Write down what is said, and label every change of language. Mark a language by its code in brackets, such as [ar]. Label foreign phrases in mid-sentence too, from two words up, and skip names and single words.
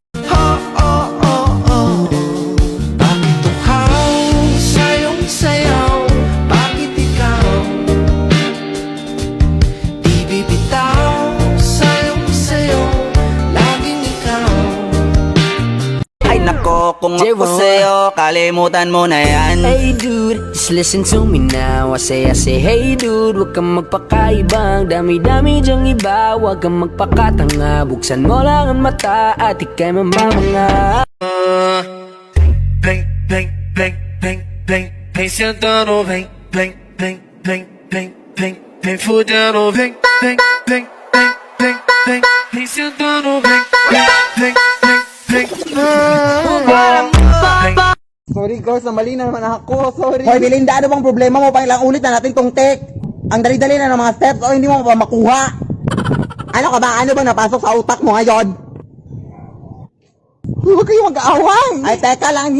[tl] Sayong sayaw, bakit ikaw di bibitaw? Sayong sayaw, laging ikaw. Ay nako, kung ako sa'yo, kalimutan mo na yan. [en] Hey dude, just listen to me now. I say, hey dude, [tl] huwag kang magpakaibang. Dami-dami dyang iba, huwag kang magpakatanga. Buksan mo lang ang mata at ika'y mamamanga. [pt] Vem, vem, vem, vem, vem, vem sentando, vem, vem, vem, vem, vem, vem, vem fudendo, vem, vem, vem, vem, vem, vem, vem sentando, vem, vem, vem, vem, vem. [en] Sorry girls, [tl] mali na naman ako. Sorry. Hoy, Belinda, ano bang problema mo? Pang ilang ulit na natin tong take. Ang dali-dali na ng mga steps o hindi mo pa makuha. Ano ka ba? Ano ba napasok sa utak mo ngayon? Huwag kayong mag-aaway. Ay, teka lang.